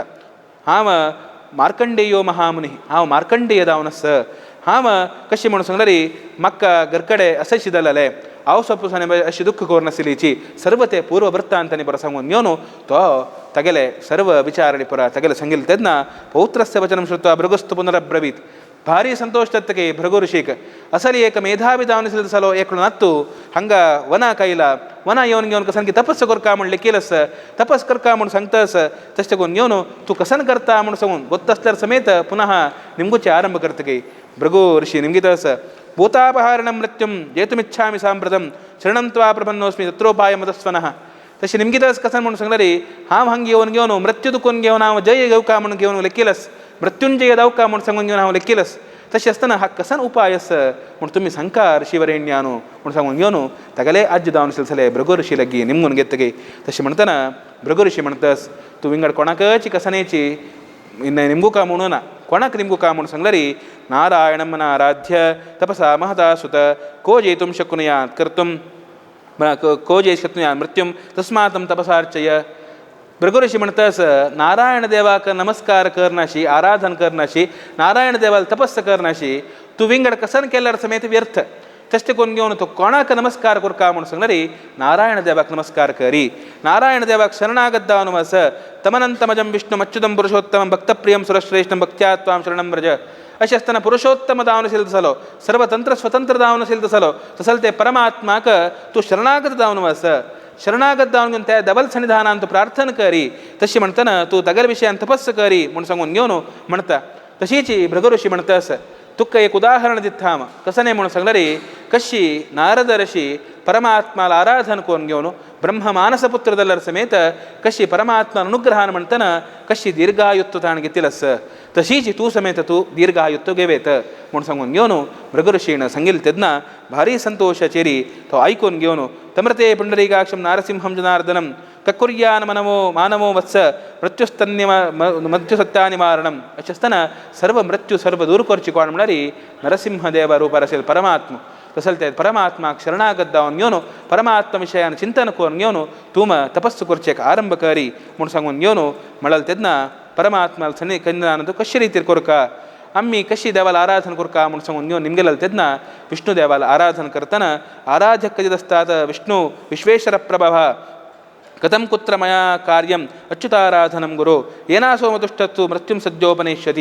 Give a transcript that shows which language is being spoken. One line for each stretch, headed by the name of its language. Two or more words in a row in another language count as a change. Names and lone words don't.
Konkani: हांव
Sanskrit: मार्कंडेयो महामुनी
Konkani: हांव मार्कंडेय जावन आस. हांव कशें म्हणून सांगल्यार म्हाका घरकडे अशें शिदलेलें हांव सपोजान अशी दुख्ख करून नाशिल्लीची सर्व ते पूर्व वृत्तांतांनी परत सांगून घेवन तो तागेले सर्व विचारांनी परत तागेले सांगिल्ले तेन्ना
Sanskrit: पौत्रस्य वचनं श्रुत्वा भृगुस्तु पुनरब्रवीत.
Konkani: भारी संतोष जातके भृगु ऋषीक असली एक मेधावी जावन आशिल्लो जालो एकलो नातू हांगा वनाक आयला. वना येवन घेवन कसन की तपस्स करता म्हण लेखिलस तपस करता म्हूण सांगतास तशें करून घेवन तूं कसन करता म्हूण सांगून गोत्त आसल्यार समेत पुनः निमगुचे आरंभ करतगे. भृगु ऋषी निमगितस
Sanskrit: भूतापहारणं मृत्युं जेतुमिच्छामि साम्प्रतं शरणं त्वा प्रपन्नोस्मि तत्रोपाय मदस्वनः.
Konkani: तशें निमगितस कसन म्हूण सांगल्यार हांव हांगा येवन घेवन मृत्यू दुखून घेवन हांव जय घेवका म्हूण घेवन लेखिलस मृत्युंजय जावका म्हूण सांगून घेवन हांव लेखिलस. तशें आसतना हा कसन उपाय आस म्हूण तुमी सांगता ऋषिवरेण्या न्हू म्हूण सांगून घेवन तागेले आज्य जावन आशिल्ले भृगु ऋषी लागीं निमगून घेतगे. तशें म्हणटना भृगु ऋषी म्हणटस तूं विंगड कोणाकची कसानेची निमगुका म्हणून ना कोणाक निमगुका म्हूण सांगल्यार
Sanskrit: नारायणं मनाराध्य तपसा महता सुत को जेतुं शक्नुयात् कर्तुं को जे शक्नुयात् मृत्युं तस्मात् तपसार्चय.
Konkani: भृगु ऋषी म्हणटस नारायण देवाक नमस्कार करनाशी आराधन करनाशी नारायण देवाल तपस्स करनाशी तूं विंगड कसन केल्यार समेत व्यर्थ. तशें करून घेवन तूं कोणाक नमस्कार करका म्हूण सांगल्यार नारायण देवाक नमस्कार करी. नारायण देवाक शरणागत जावन वस.
Sanskrit: तमनंतमजं विष्णुम अच्युतं पुरुषोत्तमं भक्तप्रियं सुरश्रेष्ठं भक्त्या त्वां शरणं व्रज.
Konkani: अशें आसतना पुरुषोत्तम जावन आशिल्लो तसलो सर्वतंत्र स्वतंत्र जावन आशिल्लो तसलो तसल ते परमात्माक तूं शरणागत जावन वस. शरणागत जावन घेवन त्या दबल सन्निधानांत तूं प्रार्थना करी. तशी म्हणटना तूं तागेले विशयान तपस्स करी म्हूण सांगून घेवन म्हणटा. तशीच भृगु ऋषी म्हणटास तुका एक उदाहरण दिता हांव कसं म्हणून सांगल्यार कशी नारद ऋषी परमात्माला आराधन करून घेवन ब्रह्म मानसपुत्र जाल्यार समेत कशी परमात्मा अनुग्रहान म्हणटना कशी दीर्घायुत्व ताणें घेतिलस तशीच तूं समेत तूं दीर्घायुत्व घेवेत म्हूण सांगून घेवन भृगु ऋषीन सांगिल्लें तेन्ना भारी संतोषाचेरी तो आयकून घेवन
Sanskrit: तमृते पुंडरीकाक्षं नारसिंहं जनार्दनं ककुर्यान मनवो मानवो वत्स मृत्युसत्या निवारणं.
Konkani: अशें आसतना सर्व मृत्यू सर्व दूर करची कोण म्हळ्यार नरसिंहदेव रुपार आशिल्लो परमात्मा. तसल ते परमात्माक शरणागत जावन घेवन परमात्मा विशयान चिंतन करून घेवन तूं तपस्स करचेक आरंभ करी म्हूण सांगून घेवन म्हळाल तेन्ना परमात्मा कन्यान तूं कशे रितीर करका आम्ही कशी देवाला आराधन करका म्हूण सांगून घेवन निमगेले तेन्ना विष्णू देवाला आराधन करतना आराधक कधी असतात
Sanskrit: विष्णू विश्वेश्वर प्रभव कथम कुत्र मया कार्यम अच्युताराधनम गुरो येनासो मतुष्टत्तु मृत्युम सद्योपनेष्यति.